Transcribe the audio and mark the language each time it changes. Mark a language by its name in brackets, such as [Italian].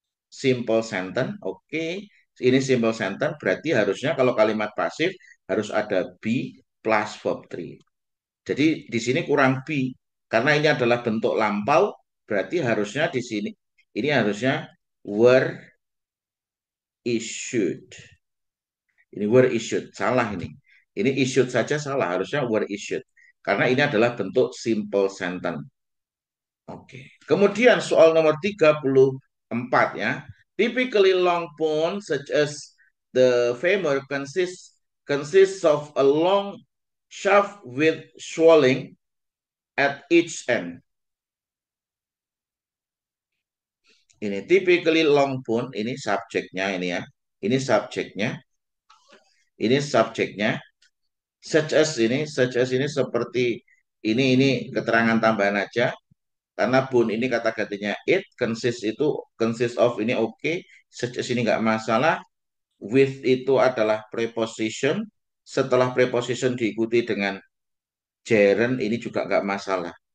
[Indonesian] Simple sentence, oke. Ini simple sentence, berarti harusnya kalau kalimat pasif harus ada be plus verb 3. Jadi di sini kurang be, karena ini adalah bentuk lampau, berarti harusnya di sini, ini harusnya were issued. Ini [English] were issued, [Indonesian] salah ini. Ini issued saja salah, harusnya were issued. Karena ini adalah bentuk simple sentence. Oke. Kemudian soal nomor 34 ya. [English] Typically long bone such as the femur consists of a long shaft with swelling at each end. [Indonesian] Ini [English] typically long bone, [Indonesian] ini subjeknya ini ya. Ini subjeknya. Ini subjeknya. Such as ini seperti ini keterangan tambahan aja. Karena bone ini kata gantinya it, consist of ini oke, such as ini nggak masalah, with itu adalah preposition, setelah preposition diikuti dengan gerund ini juga nggak masalah.